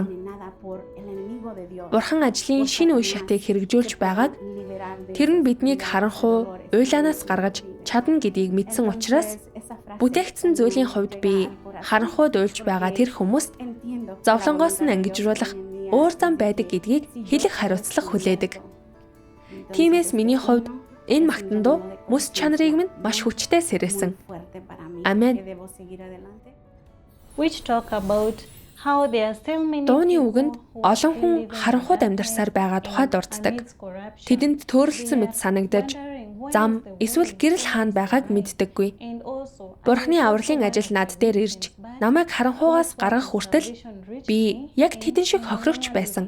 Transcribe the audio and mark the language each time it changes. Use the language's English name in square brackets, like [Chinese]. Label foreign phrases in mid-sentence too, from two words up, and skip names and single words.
[Mongolian] Бурхан ажлын шинэ үе шатыг хэрэгжүүлж байгааг, тэр нь биднийг харанхуй, уйлаанаас гаргаж чадна гэдгийг мэдсэн учраас бүтээгдсэн зүйлийн хувьд би харанхуйд уйлж байгаа тэр хүмүүст зовлонгоос нь ангижруулах өөр зам байдаг гэдгийг хэлэх хариуцлага хүлээдэг. Тиймээс миний хувьд энэ магтан дуу мэс чанарыг минь маш хүчтэй сэрээсэн. Амен. [English] Which talk about how there are still many [Mongolian] Дууны үгэнд олон хүн харанхуйд амьдарсаар байгаа тухай дурддаг. Тэдэнд төөрөлдсөн мэт санагдаж, зам эсвэл гэрэл хаана байгааг мэддэггүй. Бурхны авралын ажил над дээр ирж, намайг харанхуугаас гаргах хүртэл би яг тэдэн шиг хохирогч байсан.